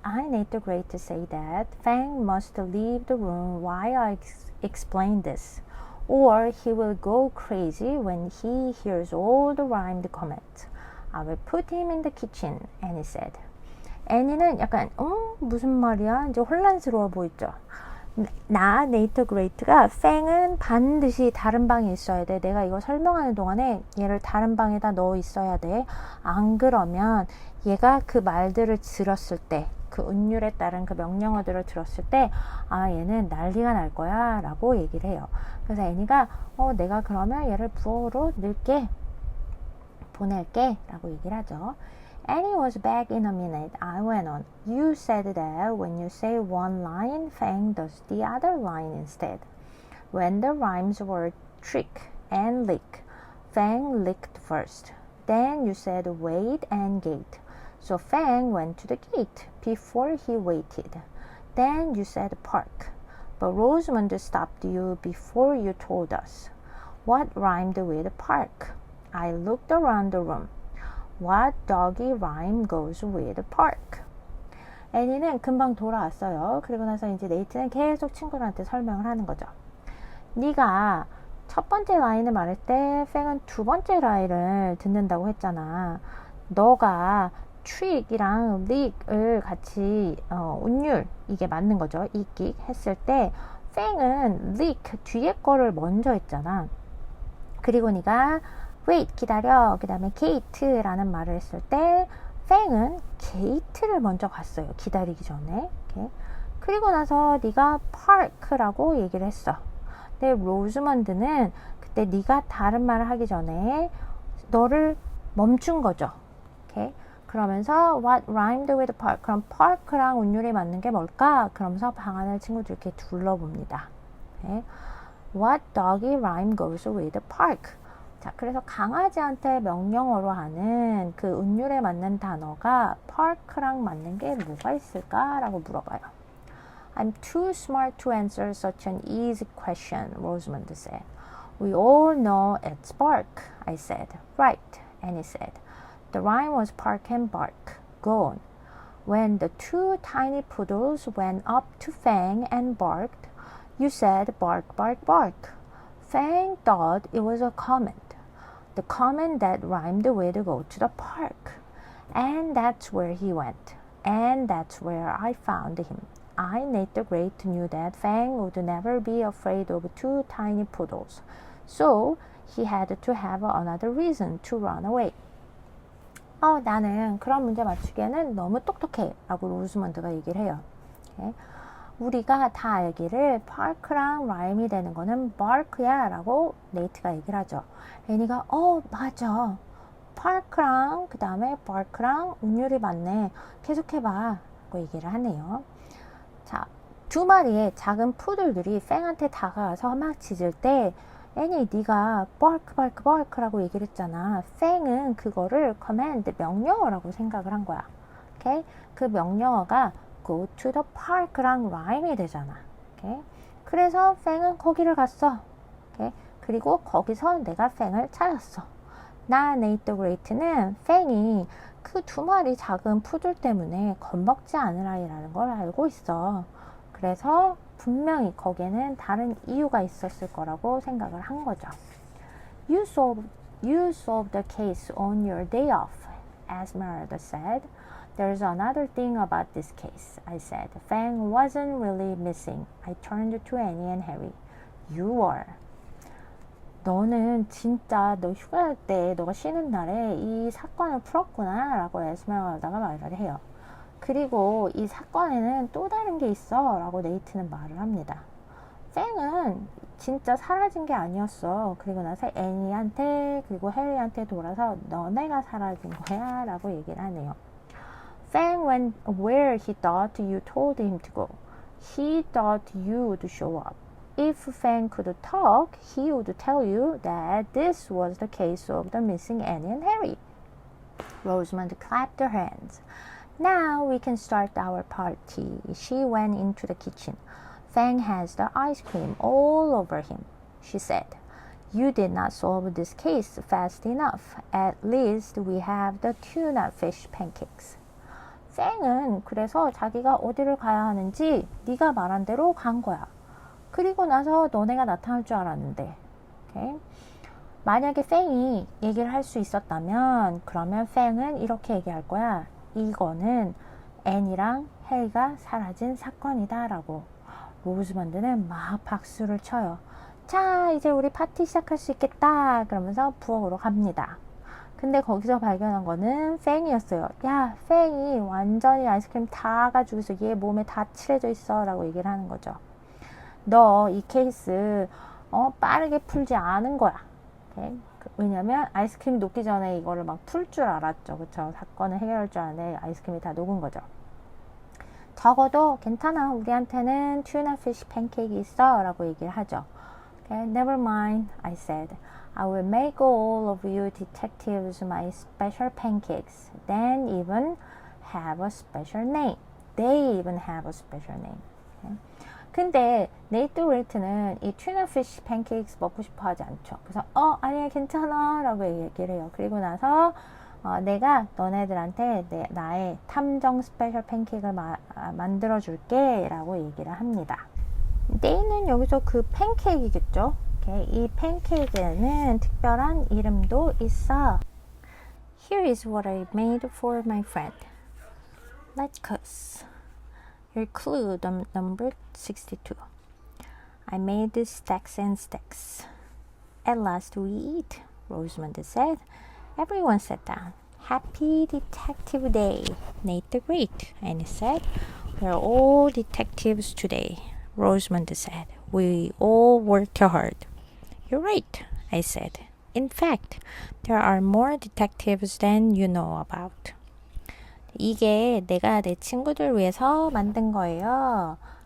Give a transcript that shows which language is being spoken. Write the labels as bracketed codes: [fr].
[en] I need the Great to say that Fang must leave the room while I explain this, or he will go crazy when he hears all the rhymed comments. I will put him in the kitchen, Annie said. [ko] 애니는 약간 무슨 말이야? 이제 혼란스러워 보이죠. 나, 네이트 그레이트가 팽은 반드시 다른 방에 있어야 돼. 내가 이거 설명하는 동안에 얘를 다른 방에다 넣어 있어야 돼. 안 그러면 얘가 그 말들을 들었을 때, 그 운율에 따른 그 명령어들을 들었을 때, 얘는 난리가 날 거야 라고 얘기를 해요. 그래서 애니가 내가 그러면 얘를 부엌으로 넣을게, 보낼게 라고 얘기를 하죠. [en] Annie was back in a minute. I went on. You said that when you say one line, Fang does the other line instead. When the rhymes were trick and lick, Fang licked first. Then you said wait and gate. So Fang went to the gate before he waited. Then you said park. But Rosamund stopped you before you told us. What rhymed with park? I looked around the room. What doggy rhyme goes with park? [ko] 애니는 금방 돌아왔어요. 그리고 나서 이제 네이트는 계속 친구들한테 설명을 하는 거죠. 네가 첫 번째 라인을 말할 때 팽은 두 번째 라인을 듣는다고 했잖아. 너가 트릭이랑 릭을 같이 운율, 이게 맞는 거죠. 이끽 했을 때 팽은 릭 뒤에 거를 먼저 했잖아. 그리고 네가 wait, 기다려, 그 다음에 gate라는 말을 했을 때 팽은 gate를 먼저 갔어요. 기다리기 전에. Okay. 그리고 나서 네가 park라고 얘기를 했어. 근데 로즈먼드는 그 때 네가 다른 말을 하기 전에 너를 멈춘 거죠. 오케이? 그러면서 [en] what rhymed with park? [ko] 그럼 park랑 운율이 맞는 게 뭘까? 그러면서 방안을 친구들께 둘러봅니다. 오케이? [en] What doggy rhyme goes with park? [ko] 자, 그래서 강아지한테 명령어로 하는 그 운율에 맞는 단어가 park랑 맞는 게 뭐가 있을까라고 물어봐요. [en] I'm too smart to answer such an easy question, Rosamond said. We all know it's bark, I said. Right, Annie said. The rhyme was park and bark. Go on. When the two tiny poodles went up to Fang and barked, you said bark, bark, bark. Fang thought it was a comment. The comment that rhymed with go to the park. And that's where he went. And that's where I found him. I, Nate the Great, knew that Fang would never be afraid of two tiny poodles. So he had to have another reason to run away. [ko] 나는 그런 문제 맞추기에는 너무 똑똑해 라고 로즈먼드가 얘기를 해요. 오케이? 우리가 다 알기를 park랑 라임이 되는 거는 bark야 라고 네이트가 얘기를 하죠. 애니가 맞아. park랑 그 다음에 bark랑 운율이 맞네. 계속해봐 라고 얘기를 하네요. 자, 두 마리의 작은 푸들들이 팽한테 다가와서 막 짖을 때 애니 네가 bark bark bark라고 얘기를 했잖아. 팽은 그거를 command 명령어라고 생각을 한 거야. 오케이? 그 명령어가 [en] go to the park [ko] 랑 라임이 되잖아. 오케이? 그래서 팽은 거기를 갔어. 오케이? 그리고 거기서 내가 팽을 찾았어. 나 네이트 그레이트는 팽이 그 두 마리 작은 푸들 때문에 겁먹지 않을 아이라는 걸 알고 있어. 그래서 분명히 거기에는 다른 이유가 있었을 거라고 생각을 한 거죠. [en] You solved the case on your day off, Esmeralda said. There's another thing about this case, I said. Fang wasn't really missing. I turned to Annie and Harry. You were. [ko] 너는 진짜 너 휴가 때 너가 쉬는 날에 이 사건을 풀었구나 라고 에스메랄다가 말을 해요. 그리고 이 사건에는 또 다른 게 있어 라고 네이트는 말을 합니다. 팽은 진짜 사라진 게 아니었어. 그리고 나서 애니한테 그리고 해리한테 돌아서 너네가 사라진 거야 라고 얘기를 하네요. [en] Fang went where he thought you told him to go. He thought you would show up. If Fang could talk, he would tell you that this was the case of the missing Annie and Harry. Rosamond clapped her hands. Now we can start our party. She went into the kitchen. Fang has the ice cream all over him, she said. You did not solve this case fast enough. At least we have the tuna fish pancakes. [ko] 팽은 그래서 자기가 어디를 가야 하는지 네가 말한 대로 간 거야. 그리고 나서 너네가 나타날 줄 알았는데. 오케이? 만약에 팽이 얘기를 할 수 있었다면 그러면 팽은 이렇게 얘기할 거야. 이거는 앤이랑 해리가 사라진 사건이다 라고. 로즈먼드는 막 박수를 쳐요. 자, 이제 우리 파티 시작할 수 있겠다 그러면서 부엌으로 갑니다. 근데 거기서 발견한 거는 팽이었어요. 야, 팽이 완전히 아이스크림 다 가지고 있어. 얘 몸에 다 칠해져 있어 라고 얘기를 하는 거죠. 너 이 케이스 빠르게 풀지 않은 거야. 오케이? 왜냐면 아이스크림이 녹기 전에 이거를 막 풀 줄 알았죠. 그쵸? 사건을 해결할 줄 알았는데 아이스크림이 다 녹은 거죠. 적어도 괜찮아. 우리한테는 튜나 피쉬 팬케이크 있어 라고 얘기를 하죠. [en] Okay, never mind, I said. I will make all of you detectives my special pancakes. Then even have a special name. They even have a special name. Okay? [ko] 근데 네이트 웨이트는 이 튜나 피쉬 팬케이크 먹고 싶어 하지 않죠. 그래서 아니야 괜찮아 라고 얘기를 해요. 그리고 나서 내가 너네들한테 나의 탐정 스페셜 팬케이크를 만들어 줄게 라고 얘기를 합니다. 네이는 여기서 그 팬케이크겠죠. Okay, 이 팬케이크에는 특별한 이름도 있어. [en] Here is what I made for my friend. Let's cuss. Your clue number 62. I made stacks and stacks. At last we eat, Rosamond said. Everyone sat down. Happy Detective Day, Nate the Great, Annie said. We're all detectives today, Rosamond said. We all worked hard. You're right, I said. In fact, there are more detectives than you know about. [ko] 이게 내가 내 친구들 위해서 만든 거예요.